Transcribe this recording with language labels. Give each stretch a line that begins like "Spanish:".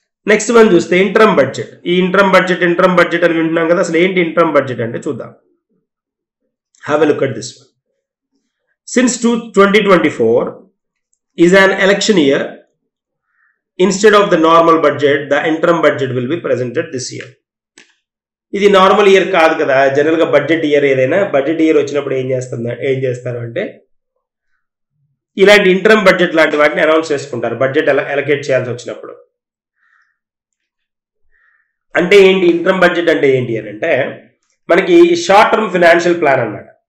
Telugu: Next మనం చూస్తే interim budget. ఈ ఇంటర్మ్ బడ్జెట్ అని వింటున్నాం కదా, అసలు ఏంటి ఇంటర్మ్ బడ్జెట్ అంటే చూద్దాం.
English: Have a look at this one. Since 2024 is an election year, instead of the normal budget, the interim budget will be presented this year.
Telugu: ఇది నార్మల్ ఇయర్ కాదు కదా, జనరల్గా బడ్జెట్ ఇయర్ ఏదైనా బడ్జెట్ ఇయర్ వచ్చినప్పుడు ఏం చేస్తారు అంటే ఇలాంటి ఇంటర్మ్ బడ్జెట్ లాంటి వాటిని అనౌన్స్ చేసుకుంటారు బడ్జెట్ అలొకేట్ చేయాల్సి వచ్చినప్పుడు. అంటే ఏంటి ఇంటర్మ్ బడ్జెట్ అంటే ఏంటి అని అంటే మనకి షార్ట్ టర్మ్ ఫినాన్షియల్ ప్లాన్ అన్నమాట.